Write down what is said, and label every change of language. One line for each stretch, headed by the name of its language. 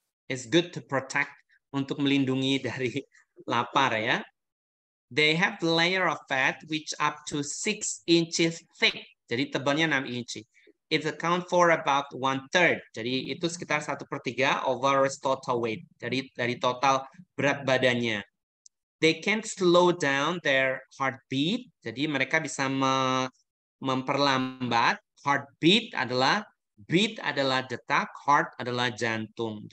English: It's good to protect,
Indonesian: untuk melindungi dari lapar ya.
English: They have layer of fat which up to 6 inches thick.
Indonesian: Jadi tebalnya 6 inci.
English: It account for about 1/3.
Indonesian: Jadi itu sekitar 1/3
English: over total weight.
Indonesian: Jadi dari total berat badannya.
English: They can slow down their heartbeat.
Indonesian: Jadi mereka bisa memperlambat. Heartbeat adalah, beat adalah detak, heart adalah jantung.